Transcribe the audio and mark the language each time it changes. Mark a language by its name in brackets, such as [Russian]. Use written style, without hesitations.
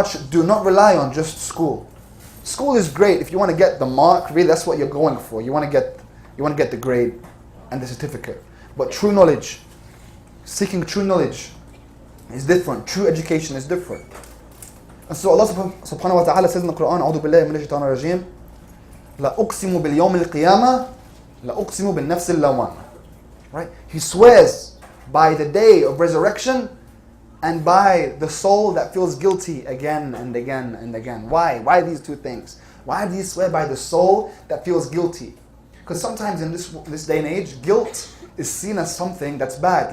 [English] Do not rely on just school. School is great if you want to get the mark, really that's what you're going for. You want to get the grade and the certificate. But true knowledge, seeking true knowledge is different. True education is different. And so Allah subhanahu wa ta'ala says in the Quran, [Arabic] أعوذ بالله من الشيطان الرجيم لا أقسم باليوم القيامة لا أقسم بالنفس اللوامة. [English] Right? He swears by the day of resurrection and by the soul that feels guilty again and again and again. Why? Why these two things? Why do you swear by the soul that feels guilty? Because sometimes in this day and age, guilt is seen as something that's bad.